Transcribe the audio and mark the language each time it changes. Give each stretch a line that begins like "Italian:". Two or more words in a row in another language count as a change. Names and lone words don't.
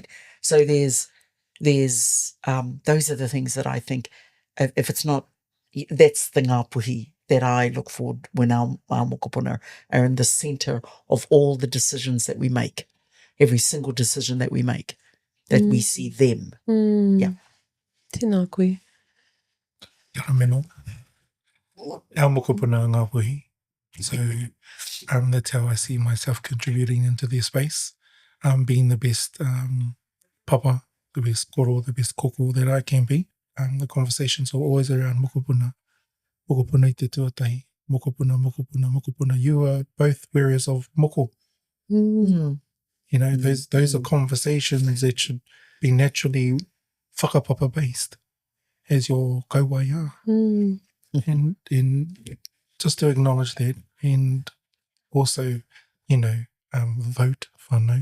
English: So there's those are the things that I think if it's not, that's the Ngāpuhi that I look for when our mokopuna are in the centre of all the decisions that we make, every single decision that we make, that we see them. Yeah.
Māori: Tēnā koe. Mariameno.
English: Our mokopuna are Ngāpuhi. So that's how I see myself contributing into their space, being the best papa, the best koro, the best koko that I can be. The conversations are always around mokopuna.
Māori: Mokopuna I te tuatai. Mokopuna.
English: You are both wearers of moko. Those are conversations that should be naturally whakapapa based as your kauai are. And just to acknowledge that and also, vote whānau.